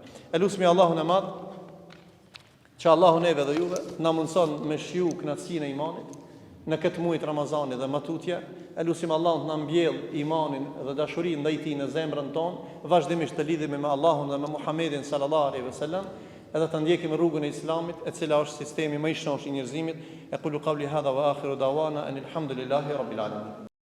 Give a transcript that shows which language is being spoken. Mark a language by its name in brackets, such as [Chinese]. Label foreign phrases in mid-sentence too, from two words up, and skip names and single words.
[Albanian] Elusmi Allahun e madh, që Allahu neve dhe juve na mundson me shiju kënaqësinë e imanit në këtë muaj të Ramazanit dhe më tutje. Elusim Allahun të na mbjell imanin dhe dashurinë ndaj tij në zemrën tonë, vazhdimisht të lidhemi me Allahun dhe me Muhamedin [Arabic] صلى الله عليه وسلم, [Albanian] edhe të ndjekim rrugën e Islamit, e cila është sistemi më i shnonshëm i njerëzimit. [Arabic] أقول قولي هذا وآخر دعوانا أن الحمد لله رب العالمين.